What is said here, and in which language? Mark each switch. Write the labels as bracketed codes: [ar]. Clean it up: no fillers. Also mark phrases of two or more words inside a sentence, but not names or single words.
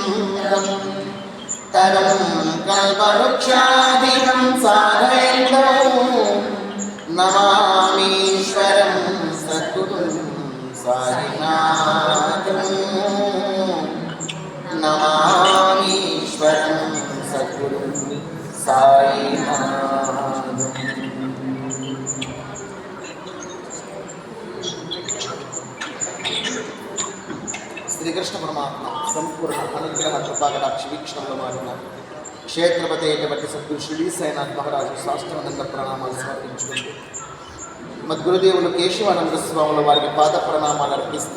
[sa] तरं कल्पवृक्षादिकं साधयन्तौ नमामीश्वरं सद्गुरुं साईनाथं नमामीश्वरं सद्गुरुं साईनाथं। [te] శ్రీకృష్ణ పరమాత్మ సంపూర్ణ అనుగ్రహ కృపాకటాక్ష వీక్షణంలో మారిన క్షేత్రపతి అయినటువంటి సద్గురు శ్రీ సాయినాథ్ మహారాజు సాష్టాంగ ప్రణామాలు సమర్పించుకుంటూ మద్గురుదేవులు కేశవానంద స్వాముల వారికి పాద ప్రణామాలు అర్పిస్తూ